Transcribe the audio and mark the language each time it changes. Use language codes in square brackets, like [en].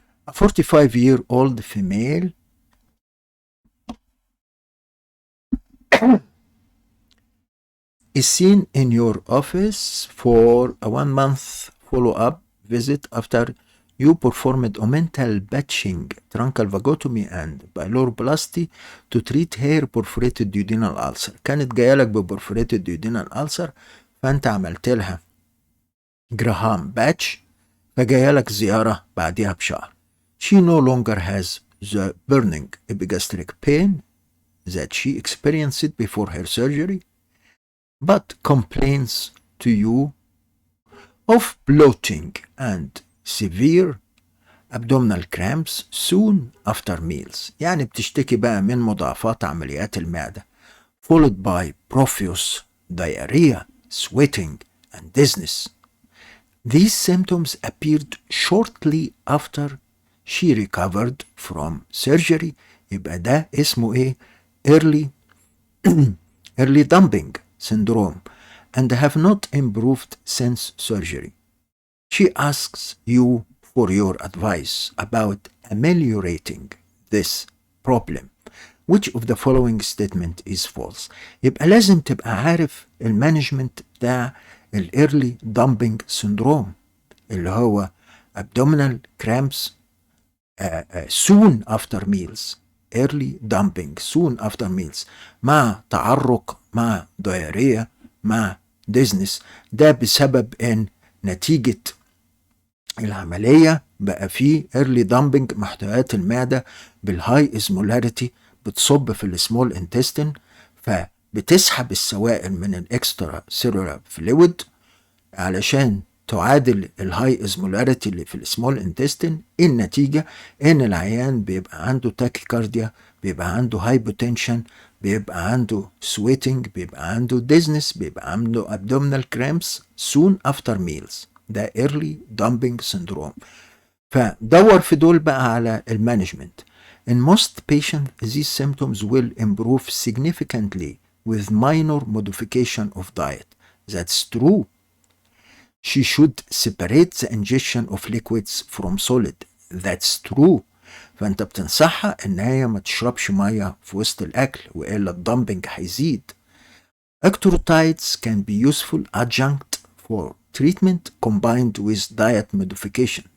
[en] A 45-year-old female is seen in your office for a 1-month follow-up visit after you performed omental batching, truncal vagotomy and pyloroplasty to treat hair perforated duodenal ulcer. [ar] كانت جايه لك ب [en] perforated duodenal ulcer، [ar] فانت عملت لها جراهام باتش، فجايه لك زياره بعديها بشهر. [en] She no longer has the burning epigastric pain that she experienced before her surgery, but complains to you of bloating and severe abdominal cramps soon after meals. [ar] يعني بتشتكي بقى من مضاعفات عمليات المعدة [en] followed by profuse diarrhea, sweating and dizziness. These symptoms appeared shortly after she recovered from surgery. [ar] يبقى ده اسمه ايه؟ [en] early early dumping syndrome and have not improved since surgery. She asks you for your advice about ameliorating this problem. Which of the following statement is false? [ar] يبقى لازم تبقى عارف المانجمنت بتاع [en] early dumping syndrome [ar] اللي هو [en] abdominal cramps soon after meals. early dumping soon after meals [ar] مع تعرق، [en] مع diarrhea، مع dizziness. [ar] ده بسبب ان نتيجة العملية بقى فيه early dumping، محتويات المعدة بالهاي اسمولاريتي بتصب في السمول انتستين، فبتسحب السوائل من الاكسترا سيلولار فلويد علشان تعادل الهاي اسمولاريتي اللي في السمول انتستين. النتيجة ان العيان بيبقى عنده تاكيكارديا، بيبقى عنده هايبوتنشن، بيبقى عنده سويتنج، بيبقى عنده ديزنس، بيبقى عنده [en] abdominal cramps soon after meals. [ar] ده [en] early dumping syndrome. [ar] فدور في دول بقى على المانجمنت. [en] In most patients, these symptoms will improve significantly with minor modification of diet. That's true. She should separate the ingestion of liquids from solid. That's true. [ar] فانت بتنصحها ان هي ما تشربش ميه في وسط الاكل والا الدمبنج هيزيد. [en] Ectorotytes can be useful adjunct for treatment combined with diet modification.